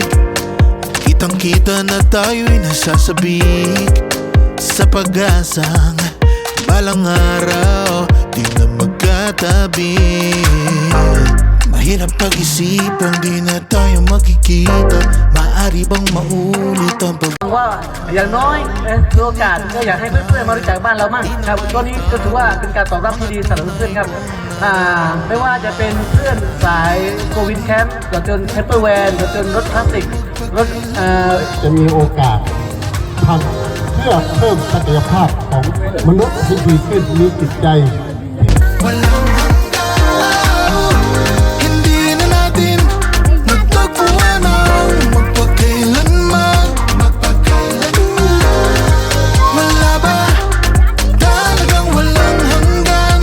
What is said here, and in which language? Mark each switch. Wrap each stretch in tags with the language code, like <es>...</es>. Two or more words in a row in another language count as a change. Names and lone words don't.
<tl>Kitang kita na tayo'y nasasabik sa pag-asang balang araw di na magkatabi. Mahirap pag-isipang di na tayo magkikita. Maaari bang maulit ang pag...</tl> <th>ว่าอย่างน้อยถือโอกาสก็อยากให้เพื่อนๆมารู้จักบ้านเรามั่งครับก็นี้ก็ถือว่าเป็นการตอบรับที่ดีสำหรับเพื่อนๆครับไม่ว่าจะเป็นเพื่อนสายโควิดแคมป์จนแคมเปอร์แวนจนรถพลาสติกรถ จะมีโอกาสทำเพื่อเพิ่มศักยภาพของมนุษย์ให้ดีขึ้นมีจิตใจ</th> <tl>Walang hanggan, hindi na natin magtagpuan ang magpakailanman. Wala ba talagang walang hanggan?</tl>